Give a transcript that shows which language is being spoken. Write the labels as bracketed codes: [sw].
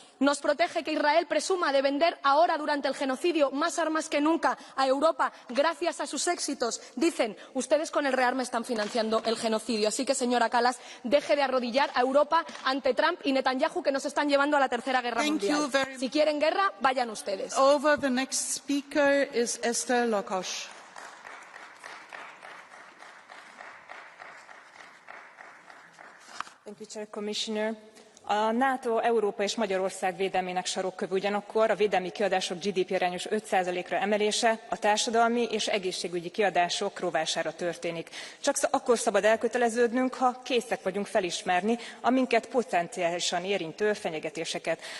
[es] ¿Nos protege que Israel presuma de vender ahora, durante el genocidio, más armas que nunca a Europa gracias a sus éxitos? Dicen, ustedes con el rearme están financiando el genocidio. Así que, señora Kallas, deje de arrodillar a Europa ante Trump y Netanyahu, que nos están llevando a la tercera guerra mundial. Si quieren guerra, vayan ustedes. [en] Over the next speaker is Esther Lokosh. Thank you, Chair, Commissioner. [hu] A NATO, Európa és Magyarország védelmének sarokköve ugyanakkor a védelmi kiadások GDP arányos 5%-ra emelése a társadalmi és egészségügyi kiadások rovására történik. Csak akkor szabad elköteleződnünk, ha készek vagyunk felismerni a minket potenciálisan érintő fenyegetéseket.